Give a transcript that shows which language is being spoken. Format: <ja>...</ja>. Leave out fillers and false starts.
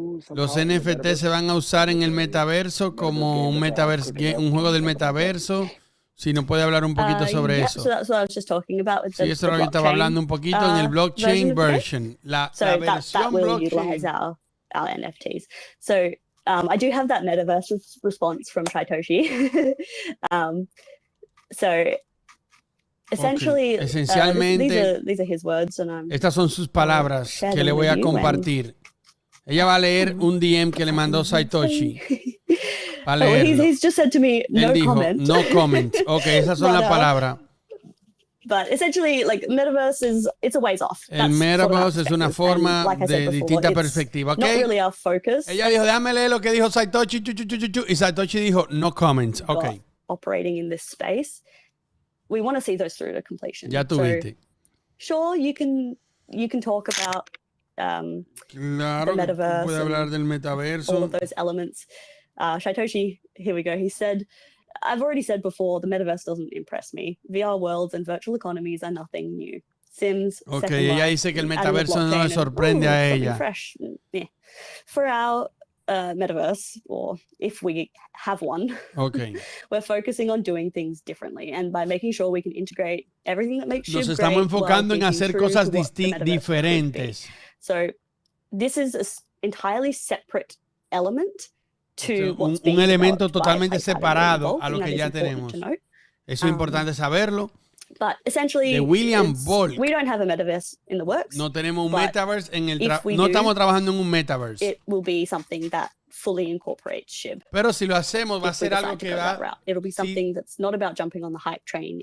<es>Los NFT se van a usar en el metaverso como un metaverso, un juego del metaverso. Si nos puede hablar un poquito sobre eso. Sí, eso es lo que estaba hablando un poquito en el blockchain version. La versión blockchain.</es> <en>Our NFTs. So I do have that metaverse response from Satoshi. So essentially,</en> <es>esencialmente,</es> <en>these are his words, and</en> <es>estas son sus palabras que le voy a compartir. Ella va a leer un DM que le mandó Satoshi. Va a leerlo.</es> <en>He's just said to me, no comment. No comment.</en> <es>Ok, esas son las palabras.</es> <en>But essentially, like, metaverse it's a ways off.</en> <es>El metaverse es una forma de distinta perspectiva.</es> <en>Not really our focus.</en> <es>Ella dijo, déjame leer lo que dijo Satoshi. Y Satoshi dijo,</es> <en>no comments.</en> <es>Ok.</es> <en>Operating in this space, we want to see those through to completion.</en> <es>Ya tuviste.</es> <en>So, sure, you can talk about</en> <es>claro,</es> <en>the metaverse,</en> <es>puede hablar del metaverso,</es> <en>all of those elements. Satoshi, here we go. He said, I've already said before, the metaverse doesn't impress me. VR worlds and virtual economies are nothing new. Sims,</en> <es>okay, ella dice que el metaverso no le sorprende a ella.</es> <en>Fresh. Yeah. For our metaverse, or if we have one,</en> <es>okay,</es> <en>we're focusing on doing things differently, and by making sure we can integrate everything that makes</en> <es>Nos estamos enfocando en hacer cosas diferentes.</es> <en>So this is an entirely separate element to</en> <es>un elemento totalmente separado a lo que ya tenemos. Eso es importante saberlo.</es> <en>But essentially,</en> <es>de William Ball.</es> <en>We don't have a metaverse in the works.</en> <es>No tenemos un metaverse en el no estamos trabajando en un metaverse.</es> <en>It will be something that fully incorporates SHIB.</en> <es>Pero si lo hacemos va a ser algo que va.</es> <en>It'll be something that's not about jumping on the hype train.</en>